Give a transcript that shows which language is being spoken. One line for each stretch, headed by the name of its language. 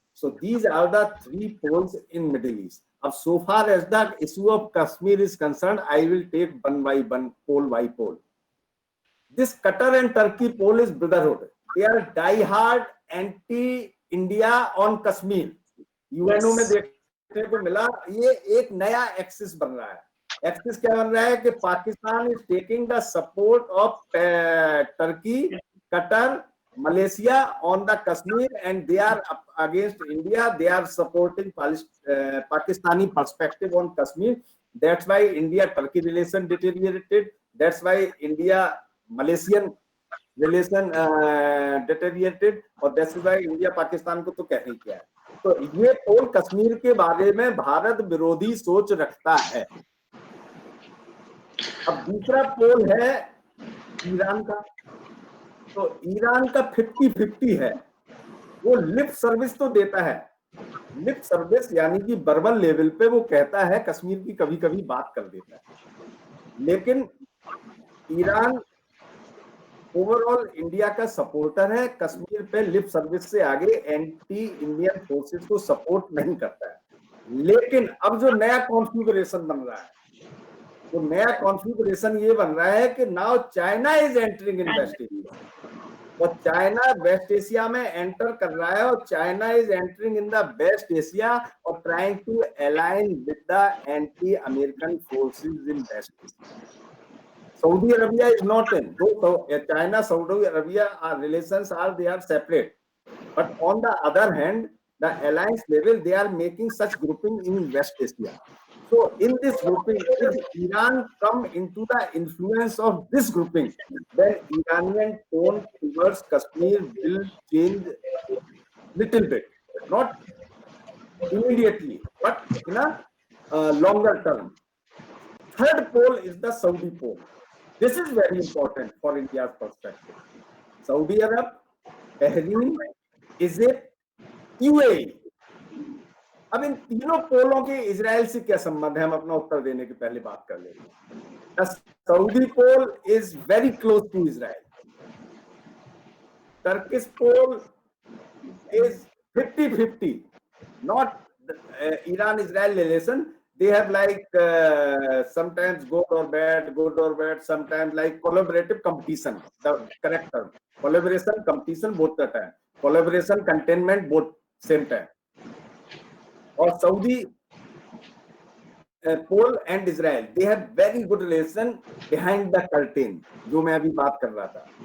English: So these are the three poles in Middle East. अब so far as the issue of Kashmir is concerned, I will take one by one, pole by pole. This Qatar and Turkey pole is brotherhood. They are die-hard anti-India on Kashmir.
Hindi: UNO में देखने को मिला, ये एक नया axis बन रहा है। एक्सिस क्या बन रहा है कि
English: Pakistan is taking the support of Turkey, Qatar, Malaysia on the Kashmir, and they are against India. They are supporting Pakistani perspective on Kashmir. That's why India-Turkey relation deteriorated. That's why India-Malaysian relation deteriorated.
Hindi: और
English: that's why
Hindi: India-Pakistan को तो कह ही किया है। तो ये पोल कश्मीर के बारे में भारत विरोधी सोच रखता है। अब दूसरा पोल है ईरान का। तो ईरान का 50-50 है। वो लिप सर्विस तो देता है, लिप सर्विस यानी कि वर्बल लेवल पे वो कहता है, कश्मीर की कभी कभी बात कर देता है, लेकिन ईरान ओवरऑल इंडिया का सपोर्टर है। कश्मीर पे लिप सर्विस से आगे एंटी इंडियन फोर्सेस को सपोर्ट नहीं करता है। लेकिन अब जो नया कॉन्फ़िगरेशन बन रहा है, तो नया कॉन्फ़िगरेशन ये बन रहा है कि
English: Now China is entering in West Asia.
Hindi: और चाइना वेस्ट एशिया में एंटर कर रहा है,
English: और China is entering in the West Asia और trying to align with the anti American forces in West Asia. Saudi Arabia is not in. Though China, Saudi Arabia relations they are separate. But on the other hand, the alliance level, they are making such grouping in West Asia. So in this grouping, if Iran come into the influence of this grouping, then Iranian tone towards Kashmir will change little bit. Not immediately, but in a longer term. Third pole is the Saudi pole. This is very important for India's perspective. Saudi Arab, Bahrain, Egypt, UAE.
Hindi: अब इन तीनों पोलों के Israel से क्या संबंध है, हम अपना उत्तर देने की पहले बात कर लेते हैं.
English: Saudi pole is very close to Israel. Turkish pole is 50-50, not Iran Israel relation. They have like sometimes good or bad, sometimes like collaborative competition, the correct term. Collaboration, competition both the time. Collaboration, containment both same time. और Saudi, Pole and Israel, they have very good relation behind the curtain,
Hindi: जो मैं अभी बात कर रहा था.